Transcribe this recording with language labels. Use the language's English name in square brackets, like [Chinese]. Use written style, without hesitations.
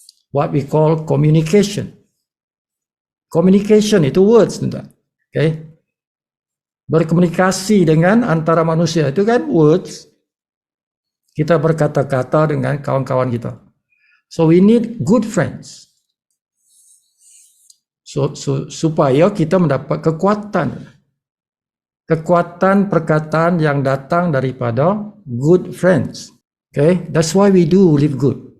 [English] What we call communication. [Malay] Communication itu words, tuan-tuan. Okay. Berkomunikasi dengan antara manusia itu kan words. Kita berkata-kata dengan kawan-kawan kita. [English] So we need good friends. [Malay] So supaya kita mendapat kekuatan. Kekuatan perkataan yang datang daripada [English] good friends. Okay, that's why we do Live Good.